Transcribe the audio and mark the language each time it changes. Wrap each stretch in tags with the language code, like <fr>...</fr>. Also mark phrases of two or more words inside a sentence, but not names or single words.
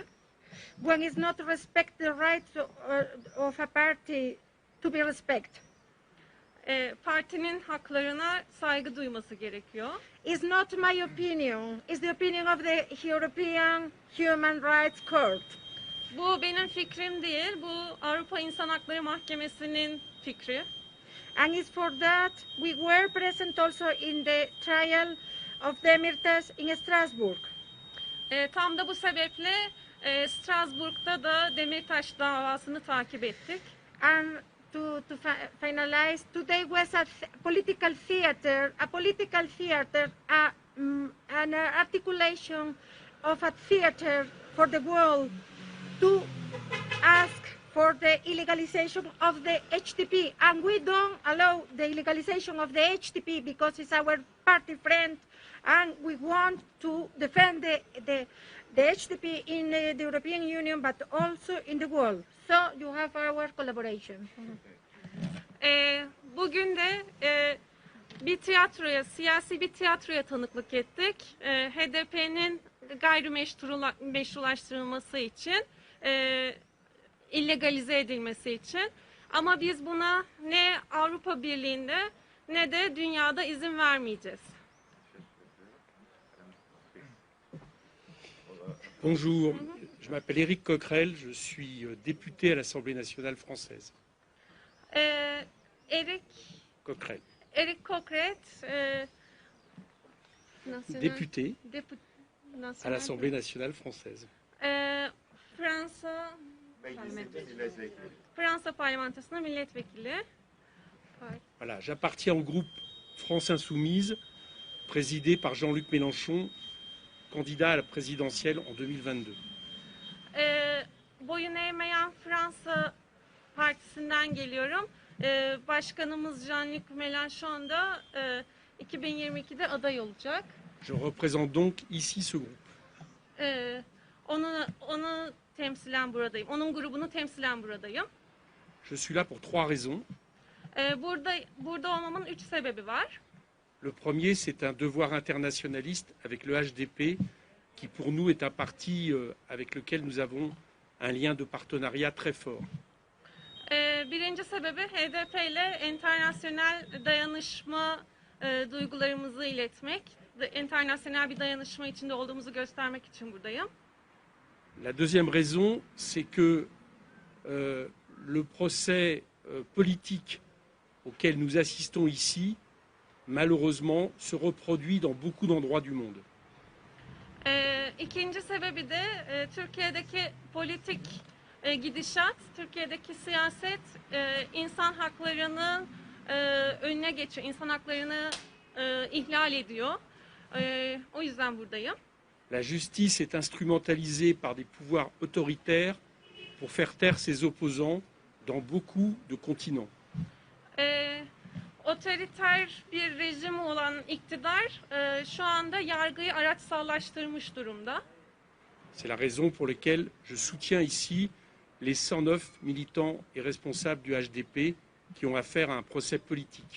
<en>When it's not respect the rights of a party to be respected.</en> <tr>Partinin haklarına saygı duyması gerekiyor.</tr> <en>It's not my opinion. It's the opinion of the European Human Rights Court.</en> <tr>Bu benim fikrim değil, bu Avrupa İnsan Hakları Mahkemesi'nin fikri.</tr> <en>And it's for that we were present also in the trial of Demirtas in Strasbourg.</en> <tr>Tam da bu sebeple Strasbourg'da da Demirtaş davasını takip ettik.</tr> <en>And to finalize, today was a political theater, an articulation of a theater for the world to ask for the illegalization of the HDP. And we don't allow the illegalization of the HDP because it's our party friend, and we want to defend the HDP in the European Union, but also in the world. So you have our collaboration.</en> <tr>Bugün de bir tiyatroya, siyasi bir tiyatroya tanıklık ettik. HDP'nin gayrimeşrulaştırılması için, illegalize edilmesi için. Ama biz buna ne Avrupa Birliği'nde ne de dünyada izin vermeyeceğiz.</tr> <fr>Bonjour, je m'appelle Éric Coquerel, je suis député à l'Assemblée nationale française. Eric Coquerel, Député à l'Assemblée nationale française.</fr> <tr>Fransa Parlamentosu'nda milletvekili.</tr> <fr>Voilà, j'appartiens au groupe France Insoumise, présidé par Jean-Luc Mélenchon, candidat à la présidentielle en 2022.</fr> <tr>Boyun eğmeyen Fransa Partisi'nden geliyorum. Başkanımız Jean-Luc Mélenchon da 2022'de aday olacak.</tr> <fr>Je représente donc ici ce groupe.</fr> <tr>Onu temsilen buradayım. Onun grubunu temsilen buradayım.</tr> <fr>Je suis là pour trois raisons.</fr> <tr>Burada olmamın 3 sebebi var.</tr> <fr>Le premier, c'est un devoir internationaliste avec le HDP, qui pour nous est un parti avec lequel nous avons un lien de partenariat très fort.</fr> <tr>Birinci sebebi HDP ile internasyonel dayanışma duygularımızı iletmek. İnternasyonel bir dayanışma içinde olduğumuzu göstermek için buradayım.</tr> <fr>La deuxième raison, c'est que le procès politique auquel nous assistons ici, malheureusement, se reproduit dans beaucoup d'endroits du monde.</fr> <tr>İkinci sebebi de Türkiye'deki politik gidişat, Türkiye'deki siyaset insan haklarının önüne geçiyor, insan haklarını ihlal ediyor. O yüzden buradayım.</tr> <fr>La justice est instrumentalisée par des pouvoirs autoritaires pour faire taire ses opposants dans beaucoup de continents.</fr> <tr>Otoriter bir rejim olan iktidar şu anda yargıyı araçsallaştırmış durumda.</tr> <fr>C'est la raison pour laquelle je soutiens ici les 109 militants et responsables du HDP qui ont affaire à un procès politique.</fr>